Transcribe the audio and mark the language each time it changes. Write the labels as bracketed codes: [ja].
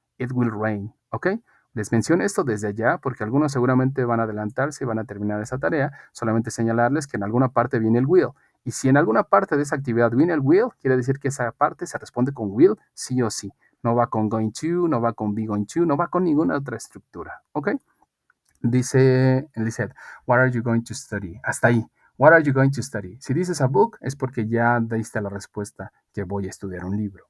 [en] It will rain, [es] ¿ok? Les menciono esto desde ya porque algunos seguramente van a adelantarse y van a terminar esa tarea. Solamente señalarles que en alguna parte viene el will. Y si en alguna parte de esa actividad viene el will, quiere decir que esa parte se responde con will sí o sí. No va con going to, no va con be going to, no va con ninguna otra estructura. ¿Ok? Dice [en] Lizette, what are you going to study? [es] Hasta ahí. [en] What are you going to study? [es] Si dices a book es porque ya diste la respuesta que voy a estudiar un libro.